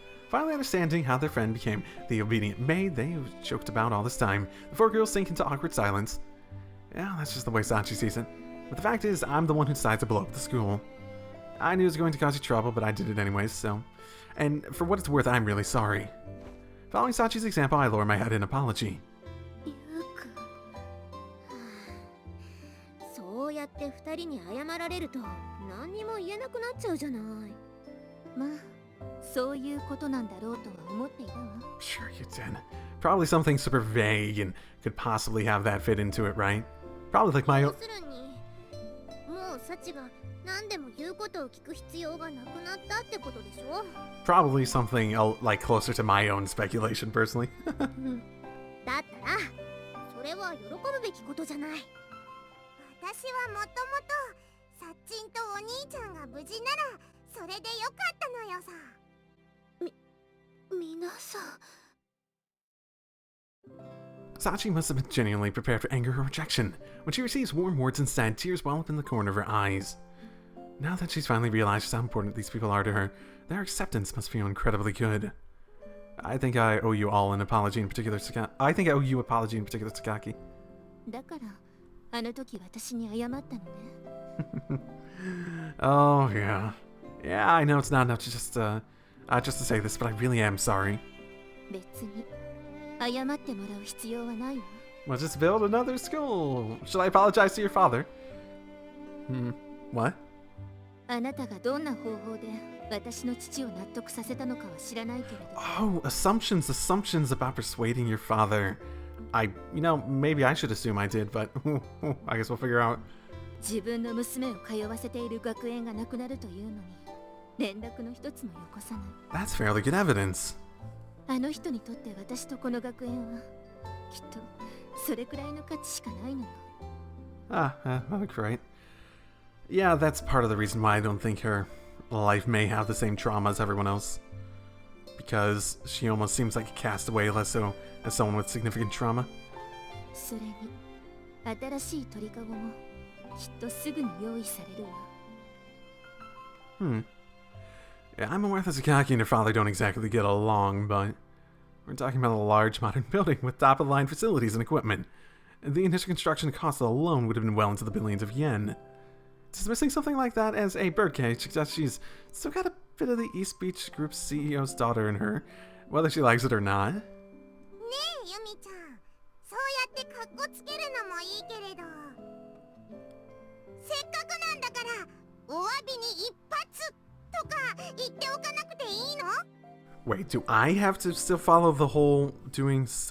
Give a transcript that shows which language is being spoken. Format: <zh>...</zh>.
<en>Finally understanding how their friend became the obedient maid they joked about all this time, the four girls sink into awkward silence. Yeah, that's just the way Sachi sees it. But the fact is, I'm the one who decided to blow up the school. I knew it was going to cause you trouble, but I did it anyways, so... And for what it's worth, I'm really sorry. Following Sachi's example, I lower my head in apology.</en> <ja>そうやって二人に謝られると何にも言えなくなっちゃうじゃない。まあ、そういうことなんだろうとは思っていたわ。</ja> <en>Sure you did. Probably something super vague and could possibly have that fit into it, right? Probably like my own...</en> <ja>要するに、もうサチが何でも言うことを聞く必要がなくなったってことでしょ?</ja> <en>Probably something like closer to my own speculation, personally.</en> <ja>だったら、それは喜ぶべきことじゃない。私はもともとサッチンとお兄ちゃんが無事ならそれでよかったのよさ。皆さん。</ja> <en>Sachi must have been genuinely prepared for anger or rejection. When she receives warm words instead, tears well up in the corner of her eyes. Now that she's finally realized just how important these people are to her, their acceptance must feel incredibly good. I think I owe you all an apology in particular, I think I owe you an apology in particular, Takaki.</en> <ja>だからあの時私に謝ったのね。</ja> <en>Oh yeah, yeah. I know it's not enough to just to say this, but I really am sorry.</en> <ja>別に謝ってもらう必要はないわ。</ja> <en>Well, just build another school. Should I apologize to your father? What?</en> <ja>あなたがどんな方法で私の父を納得させたのかは知らないけれど。</ja> <en>Oh, assumptions about persuading your father. Maybe I should assume I did, but I guess we'll figure out.</en> <ja>自分の娘を通わせている学園がなくなるというのに連絡の一つもよこさない。</ja> <en>That's fairly good evidence.</en> <ja>あの人にとって私とこの学園はきっとそれくらいの価値しかないのよ。</ja> <en>Right. Yeah, that's part of the reason why I don't think her life may have the same trauma as everyone else. Because she almost seems like a castaway, less so as someone with significant trauma.</en> <ja>それに新しい鳥かごもきっとすぐに用意されるわ。</ja> <en>Yeah, I'm aware that Sakaki and her father don't exactly get along, but we're talking about a large modern building with top-of-the-line facilities and equipment. The initial construction cost alone would have been well into the billions of yen. Dismissing something like that as a birdcage suggests she's still got a bit of the East Beach Group's CEO's daughter in her, whether she likes it or not.</en> <ja>ねえユミちゃん、そうやってカッコつけるのもいいけれど、せっかくなんだからお詫びに一発とか言っておかなくていいの？</ja> <en>Wait, do I have to still follow the whole doing</en>